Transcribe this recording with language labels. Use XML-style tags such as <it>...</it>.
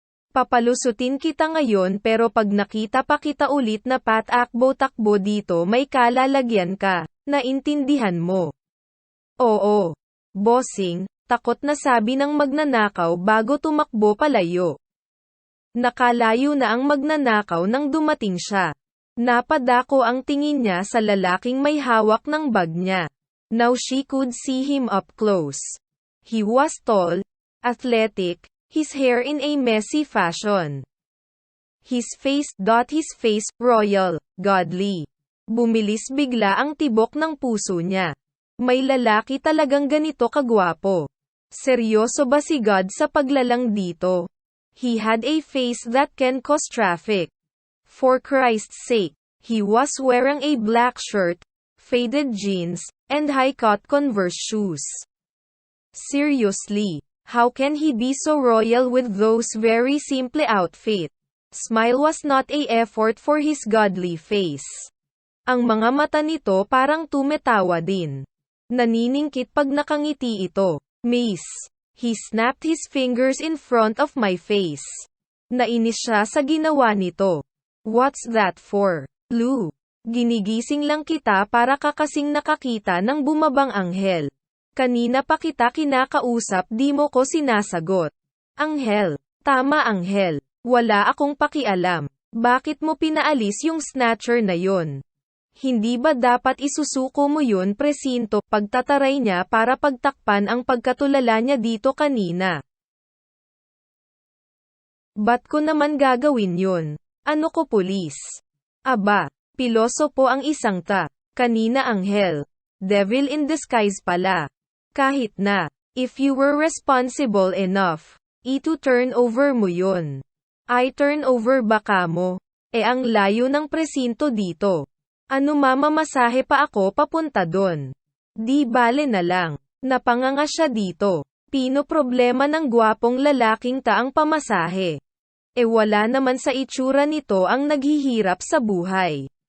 <tl>Papalusutin kita ngayon, pero pag nakita pa kita ulit na patakbo-takbo dito may kalalagyan ka, naintindihan mo? Oo. Bossing, takot na sabi ng magnanakaw bago tumakbo palayo. Nakalayo na ang magnanakaw nang dumating siya. Napadako ang tingin niya sa lalaking may hawak ng bag niya.</tl> <en>Now she could see him up close. He was tall, athletic, his hair in a messy fashion. His face, royal, godly.</en> <tl>Bumilis bigla ang tibok ng puso niya. May lalaki talagang ganito kagwapo. Seryoso ba si God sa paglalang dito?</tl> <en>He had a face that can cause traffic. For Christ's sake, he was wearing a black shirt, faded jeans, and high-cut Converse shoes. Seriously, how can he be so royal with those very simple outfit? Smile was not a effort for his godly face.</en> <tl>Ang mga mata nito parang tumetawa din. Naniningkit pag nakangiti ito. Miss.</tl> <en>He snapped his fingers in front of my face.</en> <tl>Nainis siya sa ginawa nito.</tl> <en>What's that for, Lou?</en> <tl>Ginigising lang kita para kakasing nakakita ng bumabang anghel. Kanina pa kita kinakausap, di mo ko sinasagot. Anghel. Tama, anghel. Wala akong pakialam. Bakit mo pinaalis yung snatcher na yon? Hindi ba dapat isusuko mo yun, presinto? Pagtataray niya para pagtakpan ang pagkatulala niya dito kanina. Ba't ko naman gagawin yun? Ano ko, pulis? Aba, pilosopo ang isang ta. Kanina anghel. Devil in disguise pala. Kahit na,</tl> <en>if you were responsible enough, to turn over</en> <tl>mo yun.</tl> <en>I turn over</en> <tl>baka mo. Ang layo ng presinto dito. Ano mamamasahe pa ako papunta doon? Di bale na lang. Napanganga siya dito. Pino problema ng gwapong lalaking taang pamasahe. Wala naman sa itsura nito ang naghihirap sa buhay.</tl>